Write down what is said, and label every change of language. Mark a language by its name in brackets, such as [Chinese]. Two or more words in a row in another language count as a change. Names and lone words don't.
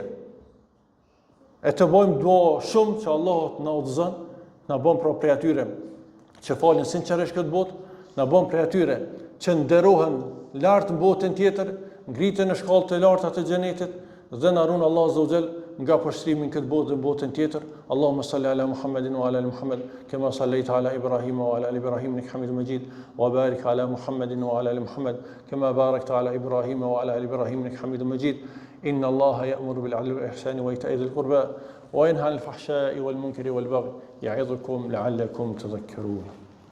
[Albanian] E të bëjmë dua shumë që Allahu na udhëzon, na bën prej atyre që falin sinqerisht këtë botë, na bën prej atyre që nderohen lart në botën tjetër, ngritën në shkallë të larta të xhenetit dhe na ruan Allahu [Arabic] عز وجل [Albanian] nga pështrimin këtë botë dhe botën tjetër. [Arabic] اللهم صل على محمد وعلى آل محمد كما صليت على إبراهيم وعلى آل إبراهيم إنك حميد مجيد وبارك على محمد وعلى آل محمد كما باركت على إبراهيم وعلى آل إبراهيم إنك حميد مجيد. إن الله يأمر بالعدل والإحسان وإيتاء ذي القربى وينهى عن الفحشاء والمنكر والبغي يعظكم لعلكم تذكرون.